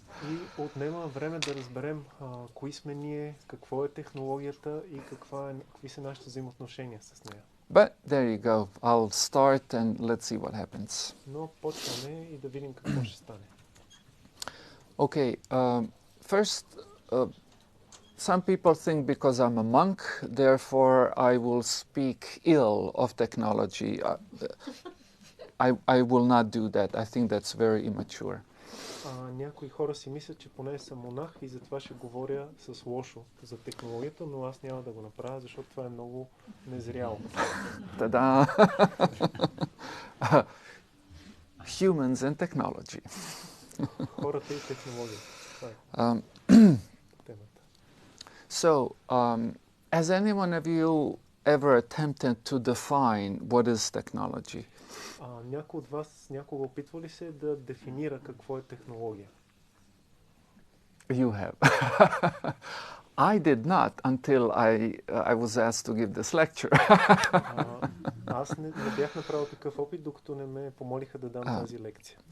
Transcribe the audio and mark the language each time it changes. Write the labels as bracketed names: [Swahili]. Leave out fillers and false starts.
[Bulgarian] И отнема време да разберем кои сме ние, какво е технологията и какви са нашите взаимоотношения с нея. [English] But there you go. I'll start and let's see what happens. [Bulgarian] Но почваме и да видим какво ще стане. [English] Okay, first, some people think because I'm a monk, therefore I will speak ill of technology. I will not do that. I think that's very immature. [Bulgarian] Някои хора си мислят, че поне съм монах и затова ще говоря с лошо за технологията, но аз няма да го направя, защото това е много незряло. Та-да! [English] Humans and technology. [Bulgarian] Хората и технологията. Темата. [English] So, has anyone of you ever attempted to define what is technology? [Bulgarian] Някой от вас някога опитва ли се да дефинира какво е технология? [English] You have. I did not until I was asked to give this lecture. [Bulgarian] Аз не бях направил такъв опит, докато не ме помолиха да дам тази лекция.